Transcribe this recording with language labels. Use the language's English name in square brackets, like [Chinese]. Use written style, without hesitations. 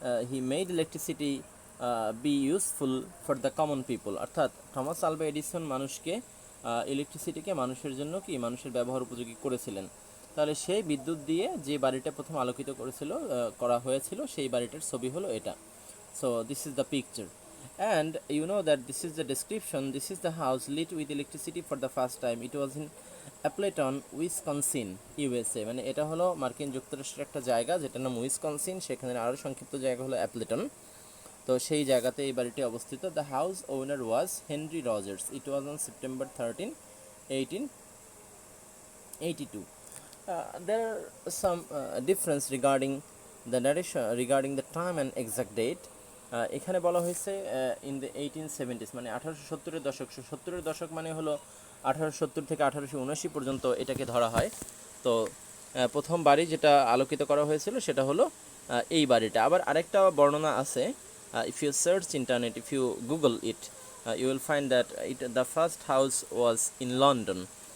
[English] He made electricity be useful for the common people. [Bangla] অর্থাৎ Thomas Alva Edison মানুষকে ইলেকট্রিসিটিকে মানুষের জন্য কি মানুষের ব্যবহার উপযোগী করেছিলেন। তাহলে সেই বিদ্যুৎ দিয়ে যে বাড়িটা প্রথম আলোকিত করা হয়েছিল সেই বাড়িটার ছবি হলো এটা। [English] So this is the picture and you know that this is the description, this is the house lit with electricity for the first time, it was in Appleton, Wisconsin, USA. [Bangla] মানে এটা হলো মার্কিন যুক্তরাষ্ট্রের একটা জায়গা যেটার নাম উইসকনসিন, সেখানে আরও সংক্ষিপ্ত জায়গা হলো অ্যাপলেটন। তো সেই জায়গাতে এই বাড়িটি অবস্থিত। [English] The house owner was Henry Rogers, it was on September 13, 1882. There are some difference regarding the narration regarding the time and exact date. [Bangla] এখানে বলা হয়েছে [English] in the 1870s [Bangla] মানে 1870-এর দশক। 70-এর দশক মানে হলো 1870 থেকে 1879 পর্যন্ত এটাকে ধরা হয়। তো প্রথম বাড়ি যেটা আলোকিত করা হয়েছিল সেটা হলো এই বাড়িটা। আবার আরেকটা বর্ণনা আছে [English] if you search internet, if you google it, you will find that the first house was in London.